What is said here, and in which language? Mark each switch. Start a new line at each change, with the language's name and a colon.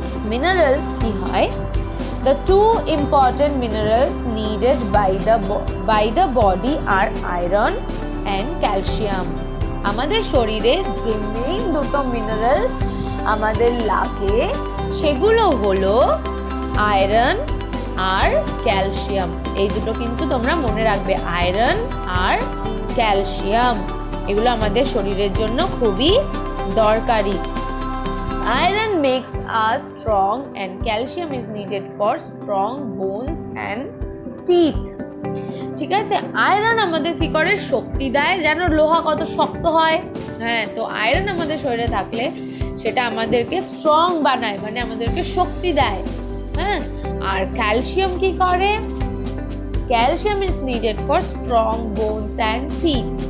Bangla: Minerals কি হয়,
English: the two important minerals needed by the body are iron and calcium।
Bangla: আমাদের শরীরে যে মেইন দুটো মিনারেলস আমাদের লাগে সেগুলো হলো আয়রন আর ক্যালসিয়াম। এই দুটো কিন্তু তোমরা মনে রাখবে, আয়রন আর ক্যালসিয়াম, এগুলো আমাদের শরীরের জন্য খুবই দরকারি।
English: Iron makes us strong and calcium is needed for strong bones and teeth।
Bangla: ঠিক আছে, আয়রন আমাদের কি করে, শক্তি দেয়। যেন লোহা কত শক্ত হয়, হ্যাঁ, তো আয়রন আমাদের শরীরে থাকলে সেটা আমাদেরকে স্ট্রং বানায়, মানে আমাদেরকে শক্তি দেয়। হ্যাঁ, আর ক্যালসিয়াম কি করে,
English: Calcium is needed for strong bones and teeth.